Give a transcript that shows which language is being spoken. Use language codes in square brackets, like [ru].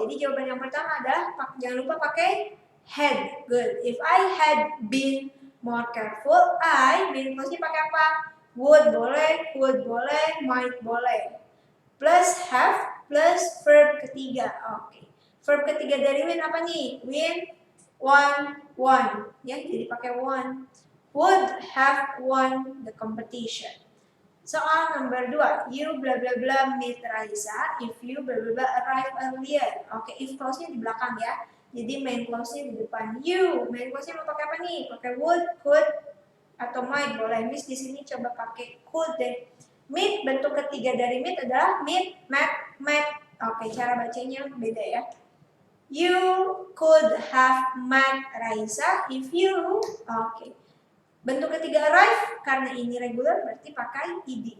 [id] Jadi jawaban yang pertama adalah jangan lupa pakai had. [en] Good. If I had been more careful, I main clause-nya [id] pakai apa? Would boleh, could boleh, might boleh. Plus have plus verb ketiga. Oke. Verb ketiga dari win apa nih? Win, won. Ya, jadi pakai won. [en] Would have won the competition. [id] Soal nomor 2, [en] you bla bla bla meet Raisa if you bla bla bla arrive earlier. [id] Oke, if clause-nya di belakang ya. Jadi main clause-nya di depan. You, main clause-nya mau pakai apa nih? Pakai would, could, atau might boleh. Miss di sini coba pakai could deh. Meet bentuk ketiga dari meet adalah meet, met. Oke, cara bacanya beda ya. [en] You could have met Raisa if you. Oke. [id] Bentuk ketiga arrive, karena ini regular berarti pakai ed.